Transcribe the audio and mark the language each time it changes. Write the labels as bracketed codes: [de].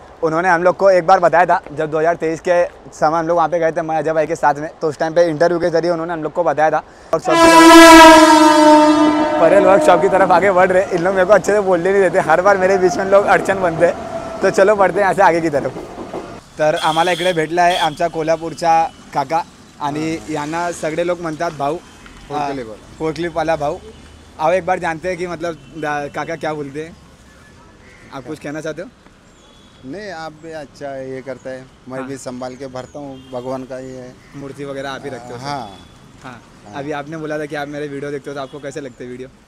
[hi] उन्होंने हम लोग को एक बार बताया था जब 2023 के समय हम लोग वहाँ पे गए थे मैं अजय भाई के साथ में, तो उस टाइम पे इंटरव्यू के जरिए उन्होंने हम लोग को बताया था। और परेल वर्कशॉप की तरफ आगे बढ़ रहे। इन लोग मेरे को अच्छे से बोलने नहीं देते, हर बार मेरे बीच में लोग अडचण बनते। तो चलो बढ़ते हैं यहाँ से आगे की तरफ। [mr] तर आम्हाला इकडे भेटला आहे आमचा कोल्हापूरचा काका आणि यांना सगळे लोग म्हणतात भाऊ, फोरक्लिपवाला भाऊ। [hi] आओ एक बार जानते हैं कि मतलब काका क्या बोलते हैं। आप कुछ कहना चाहते हो? नहीं, आप भी अच्छा ये करता है, मैं भी संभाल के भरता हूँ, भगवान का ये है। मूर्ति वगैरह आप ही रखते हो? हाँ हाँ। अभी आपने बोला था कि आप मेरे वीडियो देखते हो, तो आपको कैसे लगते हैं वीडियो?